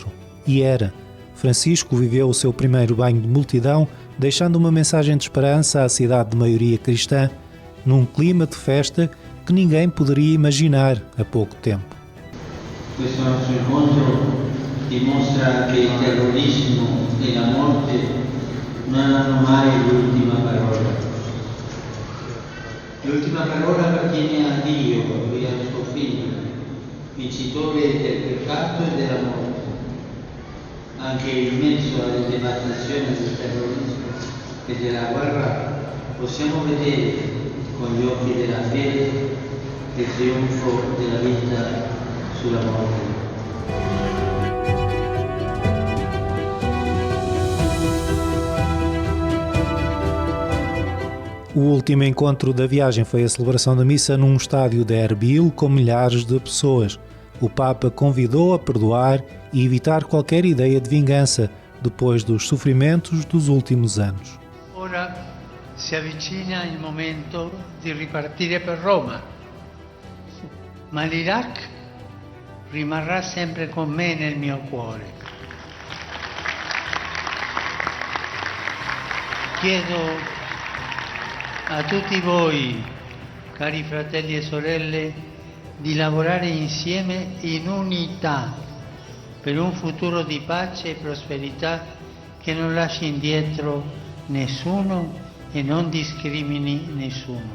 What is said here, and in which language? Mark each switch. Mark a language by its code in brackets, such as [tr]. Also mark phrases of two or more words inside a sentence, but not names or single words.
[pt] E era. Francisco viveu o seu primeiro banho de multidão, deixando uma mensagem de esperança à cidade de maioria cristã, num clima de festa que ninguém poderia imaginar há pouco tempo. [it] Questo nostro incontro dimostra che il terrorismo e la morte non hanno mai l'ultima parola. L'ultima parola appartiene a Dio, Lui è il suo Figlio, vincitore del peccato e della morte. Anche in mezzo alle devastazioni del terrorismo e della guerra possiamo vedere con gli occhi della fede il trionfo della vita sulla morte. [pt] O último encontro da viagem foi a celebração da missa num estádio de Erbil com milhares de pessoas. O Papa convidou a perdoar e evitar qualquer ideia de vingança depois dos sofrimentos dos últimos anos. [it] Ora si avvicina il momento di ripartire per Roma, ma l'Iraq rimarrà sempre con me nel mio cuore. Chiedo a tutti voi, cari fratelli e sorelle, di lavorare insieme in unità per un futuro di pace e prosperità che non lasci indietro nessuno e non discrimini nessuno.